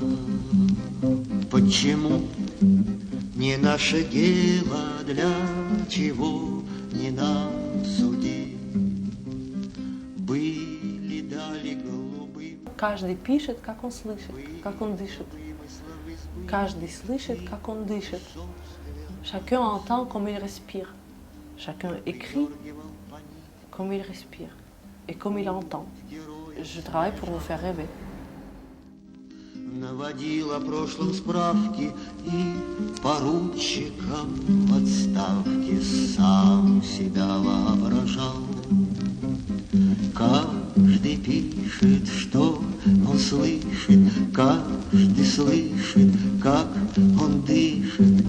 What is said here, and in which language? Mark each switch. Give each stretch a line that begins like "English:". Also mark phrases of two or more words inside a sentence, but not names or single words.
Russian: Почему не наше дело, для чего не нам судить? Были дали голубые. Каждый пишет, как он слышит, как он дышит. Каждый слышит, как он дышит.
French: Chacun entend comme il respire. Chacun écrit comme il respire et comme il entend. Je travaille pour vous faire rêver.
Russian: Наводил о прошлом справки и поручиком в отставке сам себя воображал. Каждый пишет, что он слышит, каждый слышит, как он дышит.